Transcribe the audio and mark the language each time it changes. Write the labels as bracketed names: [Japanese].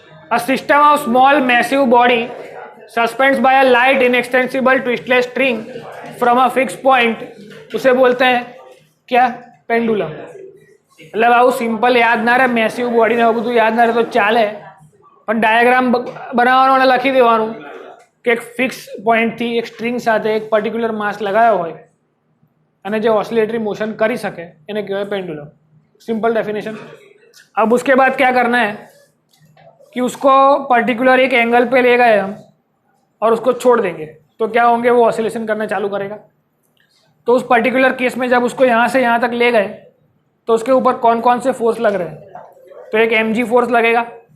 [English] A system of small massive body suspends by a light inextensible twistless string from a fixed point, [Hindi] उसे बोलते हैं क्या? Pendulum. [Gujarati] मतलब આવું સિમ્પલ યાદ ના રહે, મેસિવ બોડીને એવું બધું યાદ ના રહે તો ચાલે, પણ ડાયાગ્રામ બનાવવાનો અને લખી દેવાનું કે એક ફિક્સ પોઈન્ટથી એક સ્ટ્રિંગ સાથે એક પર્ટિક્યુલર માસ લગાવ્યો હોય અને જે ઓસિલેટરી મોશન કરી શકે એને કહેવાય पेंडुलम। [Hindi] Simple definition. अब उसके बाद क्या करना है कि उसको पर्टिकुलर एक एंगल पे ले गए हम और उसको छोड़ देंगे तो क्या होंगे, वो ऑसिलेशन करना चालू करेगा। तो उस पर्टिकुलर केस में जब उसको यहाँ से यहाँ तक ले गए तो उसके ऊपर कौन कौन से फोर्स लग रहे हैं, तो एक mg फोर्स लगेगा।